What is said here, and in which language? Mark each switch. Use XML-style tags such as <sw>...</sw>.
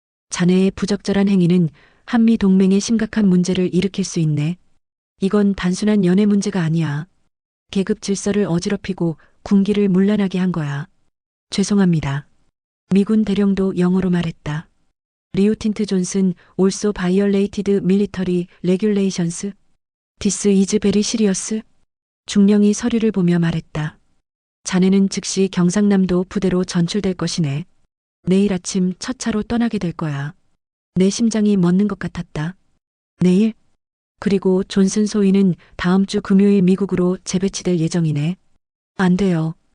<ko>자네의 부적절한 행위는 한미 동맹에 심각한 문제를 일으킬 수 있네. 이건 단순한 연애 문제가 아니야. 계급 질서를 어지럽히고 군기를 문란하게 한 거야. 죄송합니다. 미군 대령도 영어로 말했다.</ko> <en>리우틴트 존슨 also violated military regulations. This is very serious.</en> <ko>중령이 서류를 보며 말했다. 자네는 즉시 경상남도 부대로 전출될 것이네. 내일 아침 첫 차로 떠나게 될 거야. 내 심장이 멎는 것 같았다. 내일? 그리고 존슨 소위는 다음 주 금요일 미국으로 재배치될 예정이네. 안 돼요.</ko>